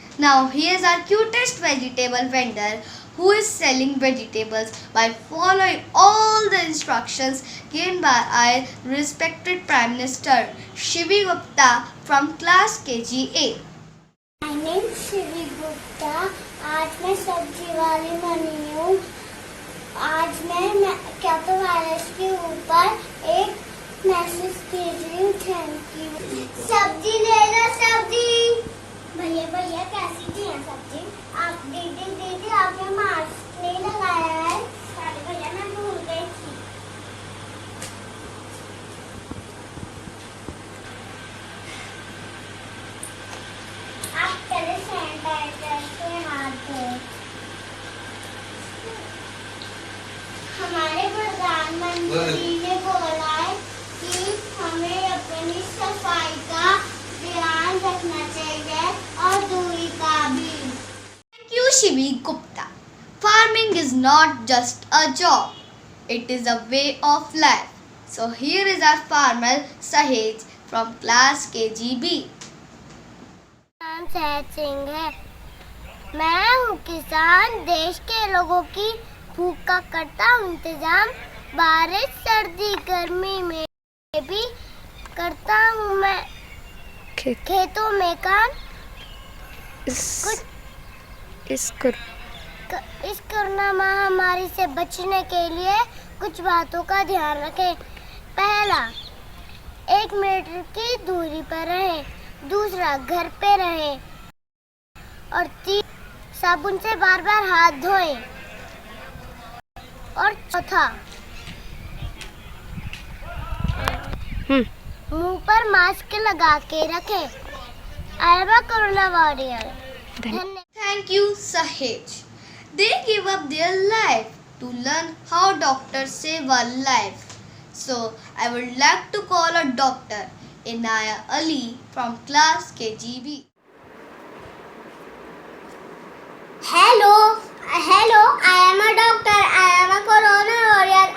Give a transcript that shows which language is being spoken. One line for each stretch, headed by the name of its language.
English: Now here's our cutest vegetable vendor who is selling vegetables by following all the instructions given by our respected Prime Minister Shivi Gupta from class KGA. My name is Shivi Gupta.
Hindi: आज मैं सब्जी वाली बनी हूँ. आज मैं कैटो virus के ऊपर एक मैसेज भेज रही हूँ. Thank you. सब्जी ले लो सब्जी. भैया कैसी चाहिए सब्जी? आप दीदी आपने मास्क नहीं लगाया है. अरे भैया मैं भूल गई थी. आप पहले सैनिटाइजर से हाथ धोए. हमारे प्रधानमंत्री ने बोला है कि हमें अपनी सफाई का ध्यान रखना चाहिए और दूरी का भी.
English: Thank you, Shivi Gupta. Farming is not just a job, it is a way of life. So here is our farmer Sahej from class KGB.
Hindi: नाम सहज सिंह है. मैं हूँ किसान देश के लोगों की भूख का करता हूँ इंतजाम। बारिश सर्दी गर्मी में भी करता हूँ मैं खेतों में काम। इस कोरोना महामारी से बचने के लिए कुछ बातों का ध्यान रखें। पहला, 1 मीटर की दूरी पर रहें। दूसरा, घर पे रहें। और 3, साबुन से बार बार हाथ धोएं। और चौथा, मुंह पर मास्क लगा के रखें।
English: I am a corona warrior. Thank you, Sahej. They give up their life to learn how doctors save our life. So, I would like to call a doctor, Inaya Ali from class KGB. Hello, I am a doctor, I am a corona warrior.